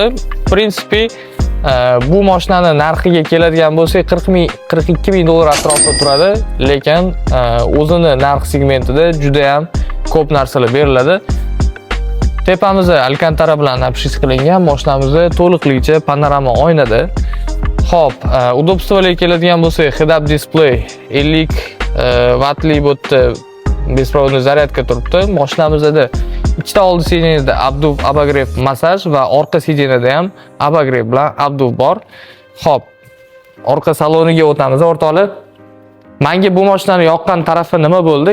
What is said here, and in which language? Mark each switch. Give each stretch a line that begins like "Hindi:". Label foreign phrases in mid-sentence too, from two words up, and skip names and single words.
Uzbek: Prinsipi bu mashinaning narxiga keladigan bo'lsak, 42 ming dollar atrofida turadi, lekin o'zini narx segmentida juda ham ko'p narsalar beriladi. Tepamizda alkantara bilan обшить qilingan, mashinamizda to'liqlicha panorama oynada. Hop, udobstvolarga keladigan bo'lsak,
English: head-up display
Uzbek: 50 wattli bo'tda беспроводный zaryadka turibdi. Mashinamizda ikkita oldi sideniyada
Russian: обдув, обогрев,
Uzbek: massaj va orqa sideniyada ham obogrev bilan obduv bor. Hop, orqa saloniga o'tamiz o'rtoqlar. Menga bu mashinaning yoqqan tarafi nima bo'ldi?